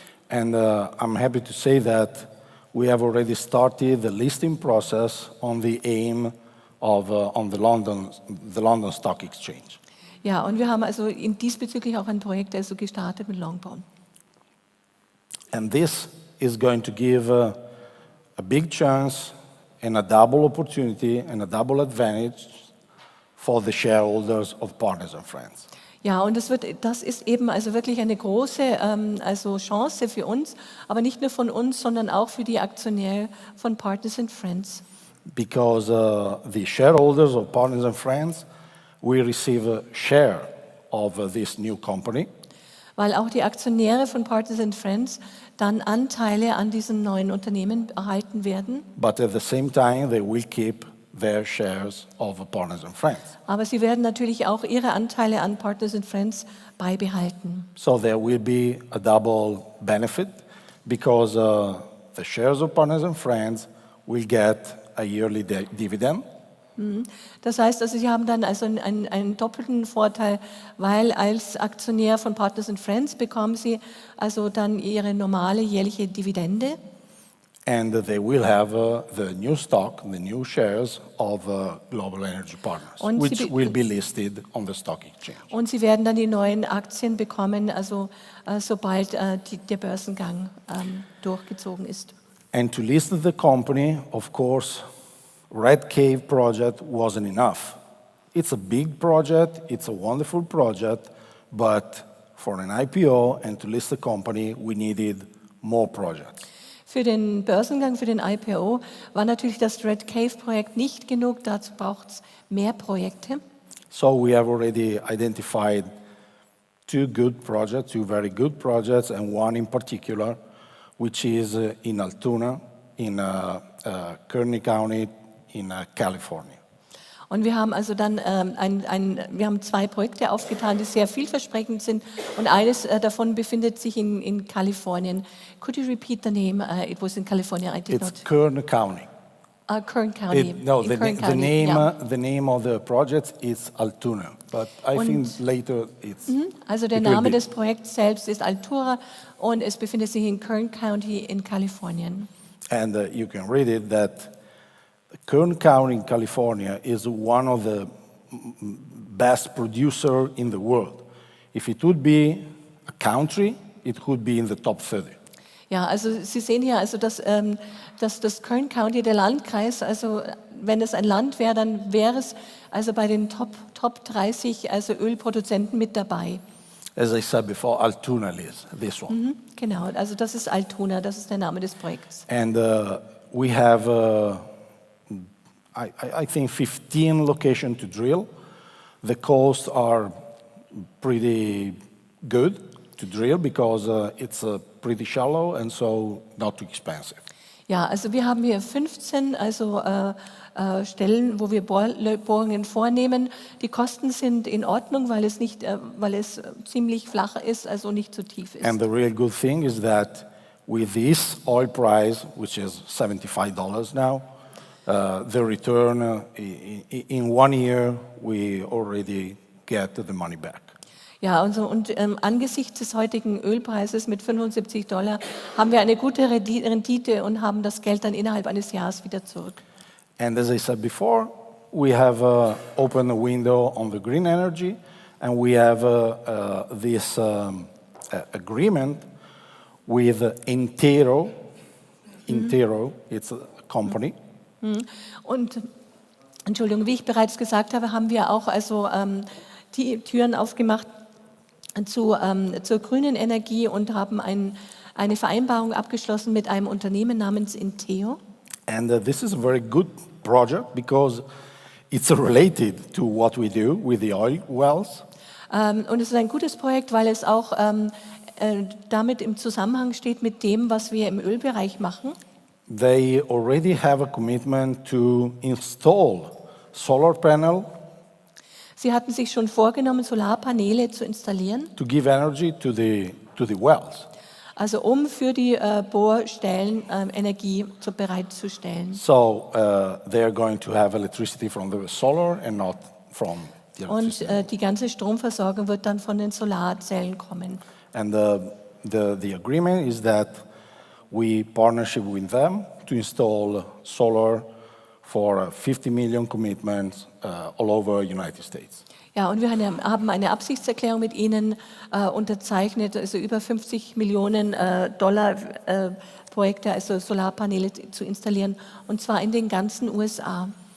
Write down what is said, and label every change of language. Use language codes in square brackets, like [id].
[en] And I'm happy to say that we have already started the listing process on the AIM of on the London Stock Exchange. [de] Ja, und wir haben also diesbezüglich auch ein Projekt also gestartet mit Longbourn. [en] And this is going to give a big chance and a double opportunity and a double advantage for the shareholders of Partners and Friends. [de] Ja, und das ist eben also wirklich eine große also Chance für uns, aber nicht nur von uns, sondern auch für die Aktionäre von Partners and Friends. [en] Because the shareholders of Partners and Friends will receive a share of this new company. [de] Weil auch die Aktionäre von Partners and Friends dann Anteile an diesem neuen Unternehmen erhalten werden. [en] But at the same time, they will keep their shares of Partners and Friends. [de] Aber sie werden natürlich auch ihre Anteile an Partners and Friends beibehalten. [en] So there will be a double benefit because the shares of Partners and Friends will get a yearly dividend. [de] Das heißt, also sie haben dann also einen doppelten Vorteil, weil als Aktionär von Partners and Friends bekommen sie also dann ihre normale jährliche Dividende. [en] And they will have the new stock, the new shares of Global Energy Partners, [de] Und [en] which will be listed on the stock exchange. [de] Und sie werden dann die neuen Aktien bekommen, also sobald der Börsengang durchgezogen ist. [en] And to list the company, of course, Red Cave project wasn't enough. It's a big project, it's a wonderful project, but for an IPO and to list the company, we needed more projects. [de] Für den Börsengang, für den IPO war natürlich das Red Cave Projekt nicht genug, dazu braucht es mehr Projekte. [en] So we have already identified two very good projects, and one in particular, which is in Altoona, in Kearney County, in California. [de] Und wir haben also dann wir haben zwei Projekte aufgetan, die sehr vielversprechend sind. Und eines davon befindet sich in Kalifornien. [en] Could you repeat the name? It was in California. I did It's not. Kearney County. Kern County. The name of the project is Altoona, but I think later it's. [de] Also der [en] it will [de] Name [en] be- [de] des Projekts selbst ist Altura und es befindet sich in Kern County in Kalifornien. [en] And you can read it that Kern County in California is one of the best producer in the world. If it would be a country, it would be in the top 30. [de] Ja, also Sie sehen hier, also dass das Kern County, der Landkreis, also wenn es ein Land wäre, dann wäre es also bei den Top 30 also Ölproduzenten mit dabei. [en] As I said before, Altoona is this one. [de] Genau, also das ist Altoona, das ist der Name des Projekts. [en] And we have, I think, 15 locations to drill. The costs are pretty good to drill because it's pretty shallow and so not too expensive. [de] Ja, also wir haben hier 15 Stellen, wo wir Bohrungen vornehmen. Die Kosten sind in Ordnung, weil es ziemlich flach ist, also nicht zu tief ist. [en] And the real good thing is that with this oil price, which is $75 now, the return in 1 year, we already get the money back. [de] Ja, und angesichts des heutigen Ölpreises mit $75 haben wir eine gute Rendite und haben das Geld dann innerhalb eines Jahres wieder zurück. [en] And as I said before, we have opened a window on the green energy, and we have this agreement with Intero. Intero, it's a company. [de] Und Entschuldigung, wie ich bereits gesagt habe, haben wir auch also die Türen aufgemacht zur grünen Energie und haben eine Vereinbarung abgeschlossen mit einem Unternehmen namens Inteo. [en] And this is a very good project because it's related to what we do with the oil wells. [de] Und es ist ein gutes Projekt, weil es auch damit im Zusammenhang steht mit dem, was wir im Ölbereich machen. [en] They already have a commitment to install solar panel. [de] Sie hatten sich schon vorgenommen, Solarpaneele zu installieren, [en] to give energy to the wells. [de] also um für die Bohrstellen Energie bereitzustellen. [en] So they are going to have electricity from the solar and not from the [de] Und [en] electricity. [de] die ganze Stromversorgung wird dann von den Solarzellen kommen. [en] And the agreement is that we partnership with them to install solar for 50 million commitments all over United States. [de] Ja, und wir haben eine Absichtserklärung mit Ihnen unterzeichnet, also über 50 Millionen Dollar Projekte, also Solarpaneele zu installieren, und zwar in den ganzen USA.